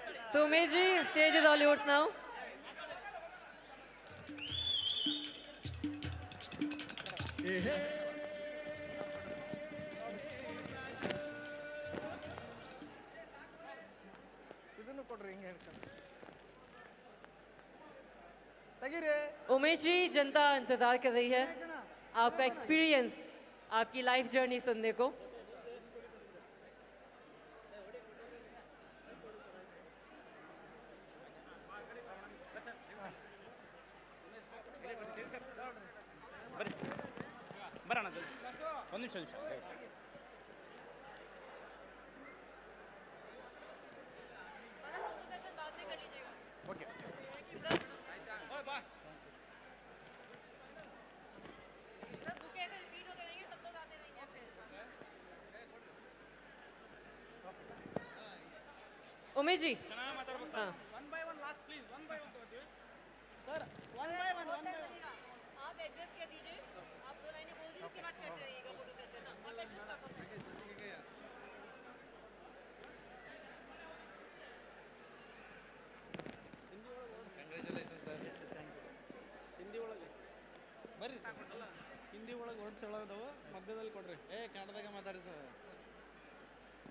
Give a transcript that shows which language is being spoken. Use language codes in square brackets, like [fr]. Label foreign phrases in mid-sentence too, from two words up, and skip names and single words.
[en] So Umesh ji, stage is all yours now. [kn] ಇದನ್ನು ಕೊಡ್ರಿ ಹಿಂಗೆ ಹೇಳ್ಕೊಂಡು ತೆಗೀರಿ [hi] उमेश जी, जनता इंतजार कर रही है आपका एक्सपीरियंस, आपकी [en] life journey [hi] सुनने को. [kn] ಬರೋಣ ಒಂದು ನಿಮಿಷ ಓಕೆ [hi] उमेश जी, हाँ. [en] one by one last please one by one ತಗೋತೀವಿ sir one by one [hi] आप एड्रेस कर दीजिए, आप 2 लाइनें बोल दीजिए, उसके बाद करते रहिएगा [en] photo session. [hi] आप एड्रेस कर दो. [en] congratulation sir [kn] ಹಿಂದಿ ಒಳಗೆ ಬರ್ರಿ ಸರ್ ಹಿಂದಿ ಒಳಗೆ ವರ್ಡ್ಸ್ ಹೇಳೋದವು ಮಧ್ಯದಲ್ಲಿ ಕೊಡ್ರಿ ಕನ್ನಡದಾಗ ಮಾತಾಡಿ ಸರ್